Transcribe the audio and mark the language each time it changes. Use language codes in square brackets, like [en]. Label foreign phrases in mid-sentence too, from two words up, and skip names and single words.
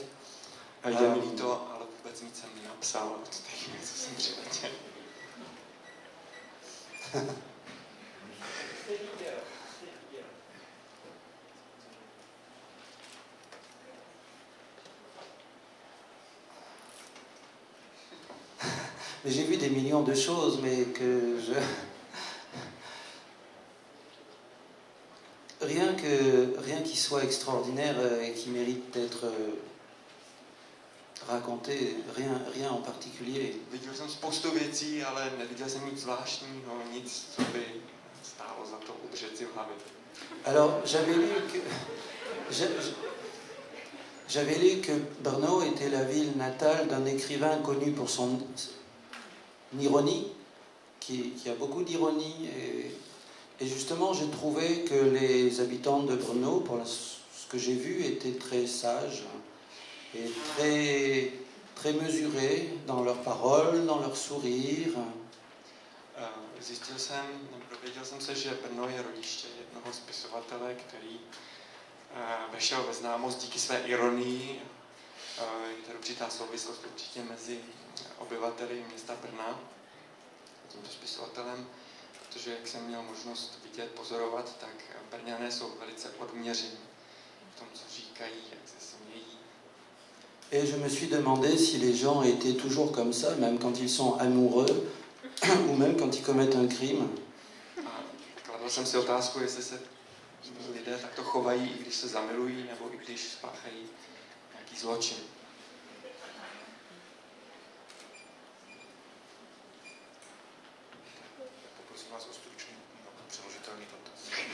[cs] Je mi líto, ale vůbec nic jsem nenapsal od té chvíli, co jsem přiletěl. [fr] J'ai vu des millions de choses, mais que je... Rien qui soit extraordinaire et qui mérite d'être raconté, rien en particulier. [cs] Viděl jsem spoustu věcí, ale neviděl jsem nic zvláštního, nic, co by stálo za to udržet si v hlavě. [fr] Alors, j'avais lu que Brno était la ville natale d'un écrivain connu pour son ironie, qui a beaucoup d'ironie. Et justement, j'ai trouvé que les habitants de Brno, ce que j'ai vu, étaient très sages et très mesurés dans leurs paroles, dans leur sourire. [cs] Dověděl jsem se, že Brno je rodiště jednoho spisovatele, který vešel ve známost díky své ironii. Je to určitá souvislost určitě mezi obyvateli města Brna a tímto spisovatelem, protože jak jsem měl možnost vidět, pozorovat, tak Brňané jsou velice odměření v tom, co říkají, jak se smějí. [fr] Et je me suis demandé si les gens étaient toujours comme ça, même quand ils sont amoureux, ou même quand ils commettent un crime. [cs] A kladl jsem si otázku, jestli se lidé takto chovají, i když se zamilují, nebo i když spáchají nějaký zločin. Poprosím vás o stručný, přeložitelný dotaz.